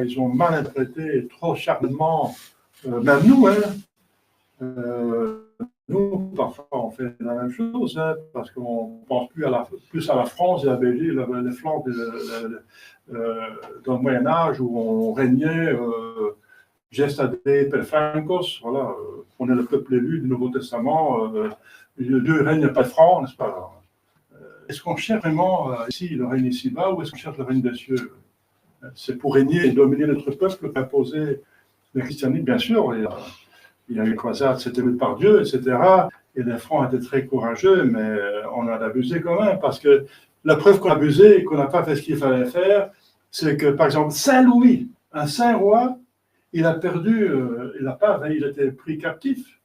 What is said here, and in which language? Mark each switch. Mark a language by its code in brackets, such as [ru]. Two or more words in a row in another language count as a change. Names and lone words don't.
[fr] Ils ont mal interprété trop charnellement. Même nous, hein. Nous, parfois, on fait la même chose, hein, parce qu'on pense plus à la France et à la Belgique, les Flandres dans le Moyen-Âge où on régnait [la] gestade per francos, [fr] voilà, on est le peuple élu du Nouveau Testament, Dieu règne pas de franc, n'est-ce pas? Est-ce qu'on cherche vraiment ici le règne ici-bas ou est-ce qu'on cherche le règne des cieux? C'est pour régner et dominer notre peuple, imposer le christianisme, bien sûr. Il y a eu une croisade, c'était vu par Dieu, etc. Et les Francs étaient très courageux, mais on a abusé quand même, parce que la preuve qu'on a abusé et qu'on n'a pas fait ce qu'il fallait faire, c'est que, par exemple, Saint Louis, un saint roi, il a perdu, il a été pris captif.